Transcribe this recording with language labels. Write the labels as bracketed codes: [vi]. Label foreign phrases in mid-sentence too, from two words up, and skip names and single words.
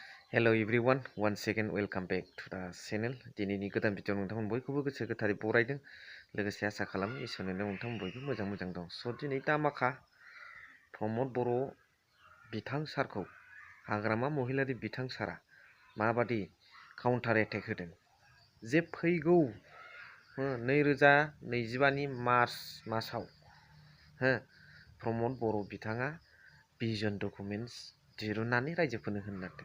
[en] Hello everyone, once again welcome back to the channel. [brx] दिनैनि गोदान भिडिअ नोंथांमोन बयखौबो गोसो गोथारै बरायदों लोगोसे आसा खालामो इसोरनो नोंथांमोन बयबो मोजां दं। स' दिनै दामाखा प्रमद बर' बिथां सारखौ हाग्रामा महिलारि बिथां सारा माबादि [en] counter attack [brx] होदों जे फैगौ 2025 नि मार्च मासाव प्रमद बर' बिथाङा [en] vision documents [brx] दिरुननानै रायजोफोरनो होननांदों।